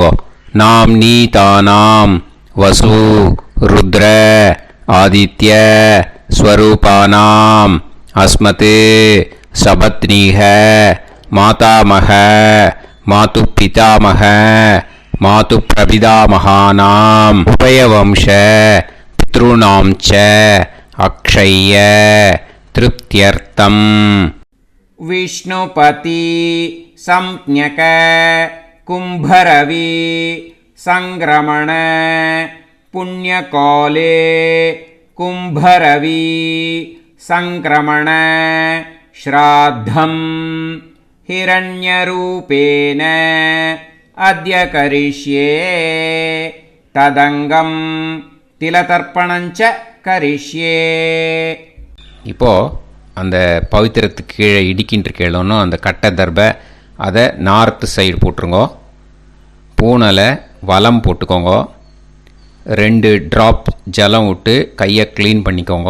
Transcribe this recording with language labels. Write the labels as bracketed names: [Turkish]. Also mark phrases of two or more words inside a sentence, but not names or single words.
[Sanskrit] नाम् नी तानाम् वसु रुद्र आदित्य स्वरूपाणाम् अस्मत् सपत्नीक मातामह मातुः पितामह मातुः प्रपितामहानाम् उभयवंश पितॄणां च अक्षय्य तृप्त्यर्थम्. विष्णुपति संज्ञक कुम्भरवि संक्रमण पुण्यकाले कुम्भरवि संक्रमण श्राद्धं हिरण्यरूपेण अद्य करिष्ये तदंगं तिलतर्पणञ्च करिष्ये. [Tamil] இப்போ அந்த பவித்திரத்துக்கு கீழே இடிக்கின்ற கீழே அந்த கட்டை தர்பை அதை [English] north side [Tamil] போட்டுருங்கோ. பூனலை வலம் போட்டுக்கோங்க. 2 ட்ராப் ஜலம் விட்டு கையை க்ளீன் பண்ணிக்கோங்க.